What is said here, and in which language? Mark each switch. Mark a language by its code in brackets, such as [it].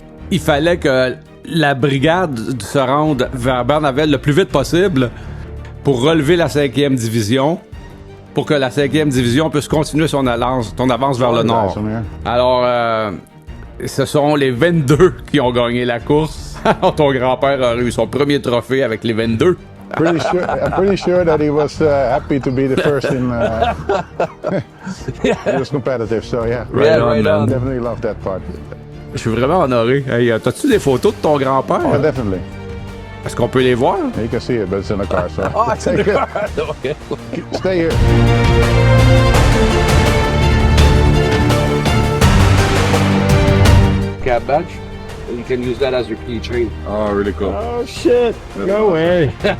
[fr] Il fallait que la brigade se rende vers Barneveld le plus vite possible pour relever la 5e division, pour que la 5e division puisse continuer son avance vers le nord. Alors, ce sont les 22 qui ont gagné la course. Alors, ton grand-père a eu son premier trophée avec les 22. [en] I'm pretty sure that he was happy to be the first in. He was competitive, so yeah. Right on. Definitely love that part. [fr] Je suis vraiment honoré. Hey, t'as-tu des photos de ton grand-père? [en] Oh, definitely. [fr] Est-ce qu'on peut les voir? [en] You can see it, but it's in the car, so. it's in the car. Okay. Stay here. Cab badge. You can use that as your keychain. Oh, really cool. Oh shit! No way.